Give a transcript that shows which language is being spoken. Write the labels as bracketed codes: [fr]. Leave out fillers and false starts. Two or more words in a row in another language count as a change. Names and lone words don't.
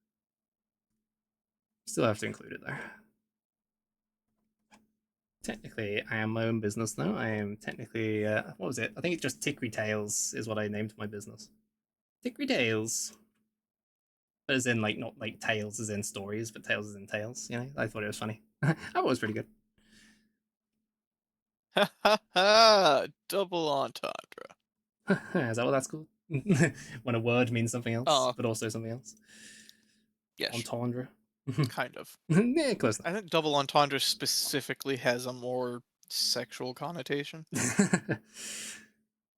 [en] Still have to include it though. Technically, I am my own business though. I am technically, what was it? I think it's just Tickery Tales is what I named my business. Tickery Tales. As in, like, not like tales as in stories, but tales as in tales, you know? I thought it was funny. I thought it was pretty good. Ha ha ha! Double entendre. Is that what that's called? When a word means something else, but also something else? Yes. Entendre. Kind of. Yeah, close I think double entendre specifically has a more sexual connotation. enough.